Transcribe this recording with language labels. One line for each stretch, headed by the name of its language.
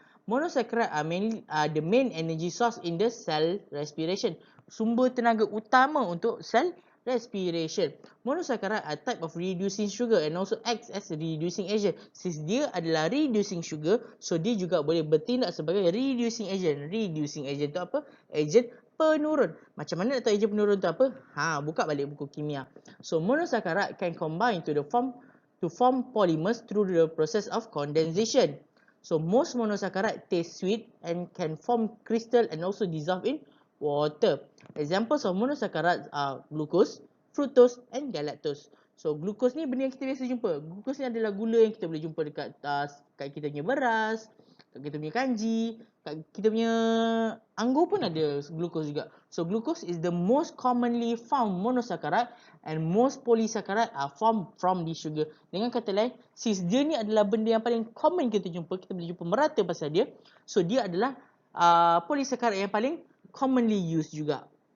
English: Monosaccharide are the main energy source in the cell respiration.
Malay: Sumber tenaga utama untuk cell respiration.
English: Monosaccharide are type of reducing sugar and also acts as a reducing agent.
Malay: Since dia adalah reducing sugar, so dia juga boleh bertindak sebagai reducing agent. Reducing agent tu apa? Agent penurun. Macam mana nak tahu agent penurun tu apa? Buka balik buku kimia.
English: So monosaccharide can combine to form polymers through the process of condensation. So most monosaccharide taste sweet and can form crystal and also dissolve in water. Examples of monosaccharides are glucose, fructose and galactose.
Malay: So glucose ni benda yang kita biasa jumpa. Glucose ni adalah gula yang kita boleh jumpa dekat kita punya beras, kat kita punya kanji, kat kita punya anggur pun ada glucose juga.
English: So glucose is the most commonly found monosaccharide and most polysaccharide are formed from this sugar.
Malay: Dengan kata lain, since dia ni adalah benda yang paling common kita jumpa, kita boleh jumpa merata pasal dia. So dia adalah polysaccharide yang paling
English: commonly used
Malay: juga.